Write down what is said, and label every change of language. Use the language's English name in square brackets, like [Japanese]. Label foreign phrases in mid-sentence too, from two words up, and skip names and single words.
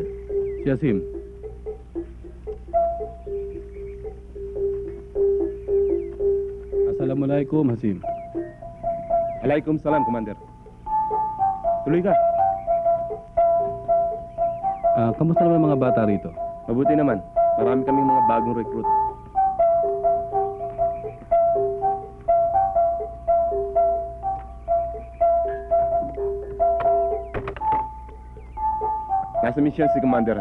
[Filipino] Si Asim. [Arabic] Assalamualaikum, Hasim. عليكم السلام, [Filipino] Commander. Tuloy ka. Kamusta naman mga bata rito? Mabuti naman. Marami kaming mga bagong recruit. Nasa misyon si Commander.